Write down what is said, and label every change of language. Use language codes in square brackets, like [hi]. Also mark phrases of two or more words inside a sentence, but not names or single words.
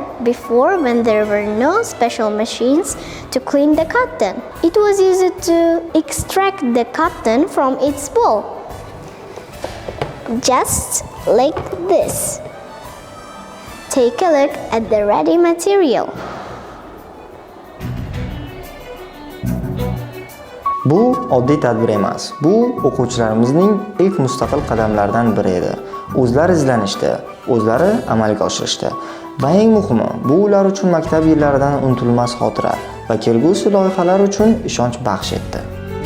[en] Before, when there were no special machines to clean the cotton, it was used to extract the cotton from its wool. Just like this. Take a look at the ready material. [uz] Bu oddiy tadbir emas. Bu o'quvchilarimizning ilk mustaqil qadamlaridan biri edi. O'zlari izlanishdi, o'zlari amalga oshirishdi. Va eng muhimi, bu ular uchun maktab yillaridan unutilmas xotira va kelgusi loyihalar uchun ishonch baxsh etdi.